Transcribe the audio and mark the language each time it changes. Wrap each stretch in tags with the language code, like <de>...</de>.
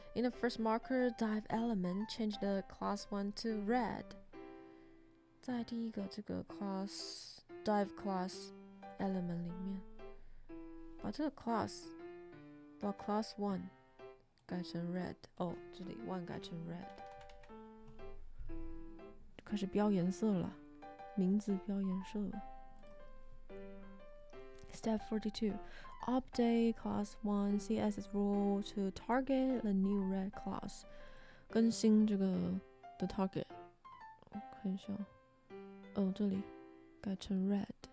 <en>In the first marker div element, change the class 1 to red.</en> <zh>在第一个这个 class div class element 里面，把这个 class 把 class 1改成 red。这里 1改成 red， 就开始标颜色了，名字标颜色了。</zh> <en>Step 42. Update class 1 CSS rule to target the new red class.</en> <zh>更新这个的 target。我看一下，这里改成 red。</zh>